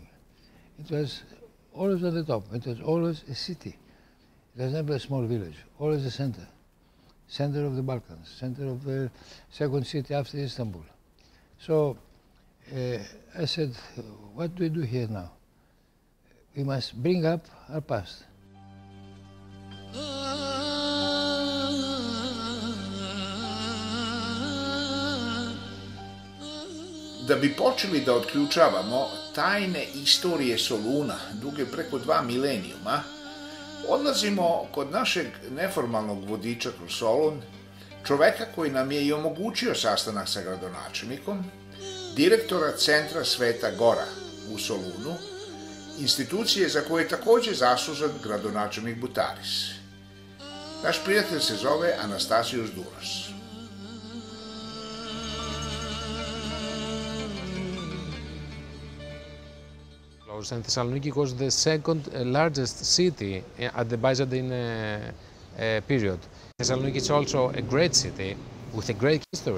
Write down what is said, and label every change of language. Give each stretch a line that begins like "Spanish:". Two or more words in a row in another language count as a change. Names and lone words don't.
English: It was always at the top. It was always a city. It was never a small village, always a center of the Balkans, center of the second city after Istanbul. So I said, what do we do here now? We must bring up our past.
Serbian: Da bi počeli da otključavamo tajne istorije Soluna, duge preko 2 milenijuma, odlazimo kod našeg neformalnog vodiča kroz Solun, čoveka koji nam je i omogućio sastanak sa gradonačelnikom, direktora centra Sveta Gora u Solunu, institucije za koje je takođe zaslužan gradonačelnik Butaris. Naš prijatelj se zove Anastasios Duros.
English: And Thessaloniki was the second largest city at the Byzantine period. Thessaloniki is also a great city with a great history.